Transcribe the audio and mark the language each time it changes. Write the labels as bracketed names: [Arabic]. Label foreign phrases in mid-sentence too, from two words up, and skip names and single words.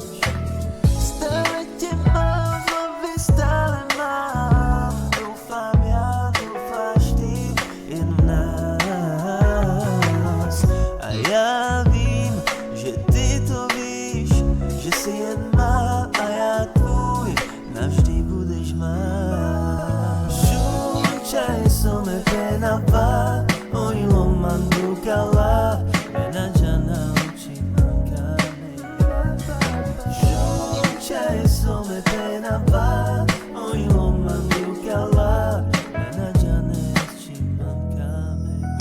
[Czech] Stále tě mám v hlavě, stále mám, doufám já, doufáš ty, jen v nás. A já vím, že ty to víš, že si jen má a já tvůj, navždy budeš má. [Romany] Šunčaj some penava, oj loman dukala, menadžana uči mankame. Šunčaj some penava, oj loman dukala, menadžane uči mankame.